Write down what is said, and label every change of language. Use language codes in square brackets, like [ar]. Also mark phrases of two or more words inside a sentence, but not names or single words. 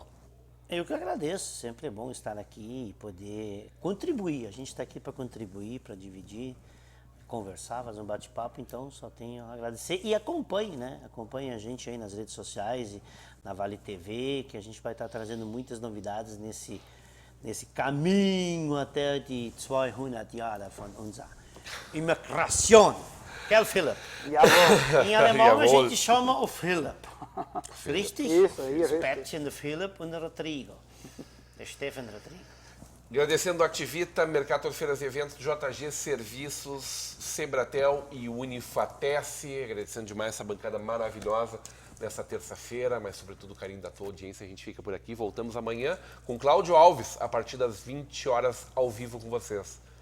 [pt] Eu que agradeço, sempre é bom estar aqui e poder contribuir. A gente está aqui para contribuir, para dividir, conversar, fazer um bate-papo, então só tenho a agradecer. E acompanhe, né? Acompanhe a gente aí nas redes sociais e na Vale TV, que a gente vai estar trazendo muitas novidades nesse caminho até [de] die 200 Jahre von unserer Immigration. Gell, Philipp? Jawohl. [pt] Em alemão a [de] Jawohl. [pt] gente chama o Philipp. Richtig? Isso aí, [de] Das richtig. Päckchen, der Philipp und der Rodrigo. Der Stefan Rodrigo. [pt] Agradecendo a Activita, Mercator Feiras e Eventos, JG Serviços, Sebratel e Unifatesse. Agradecendo demais essa bancada maravilhosa nessa terça-feira, mas sobretudo o carinho da tua audiência. A gente fica por aqui. Voltamos amanhã com Cláudio Alves, a partir das 20 horas, ao vivo com vocês.